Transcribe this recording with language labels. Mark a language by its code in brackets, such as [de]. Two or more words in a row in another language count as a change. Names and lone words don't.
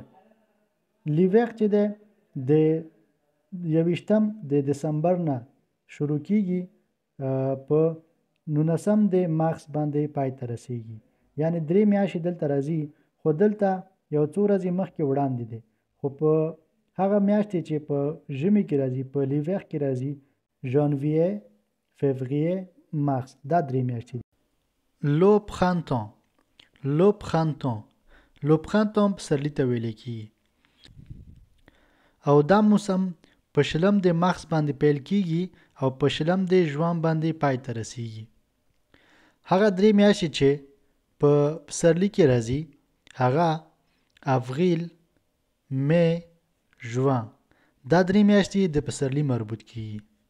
[ps] لیور چې دی د 21 د دسمبر نه شروع کېږي په 19 د مارس باندې پای ته رسیږي، یعنی 3 میاشتې دلته راځي، خو دلته یو څو ورځې مخکې وړاندې دی، خو په هغه میاشتې چې په ژمي کې راځي په لیور کې راځي ژانویه، فوریه، مارس، دا 3 میاشتې دي. [fr] le printemps, le printemps, le printemps [ps] پسرلي ته ویلی کېږي او دا موسم په 20 د مارس باندې پیل کېږي او په 20 د ژوان باندې پای ته رسیږي. هغه 3 میاشتې چې په پسرلي کې راځي هغه [fr] avril, mai, juin, [ps] دا 3 میاشتې د پسرلي مربوط کېږي.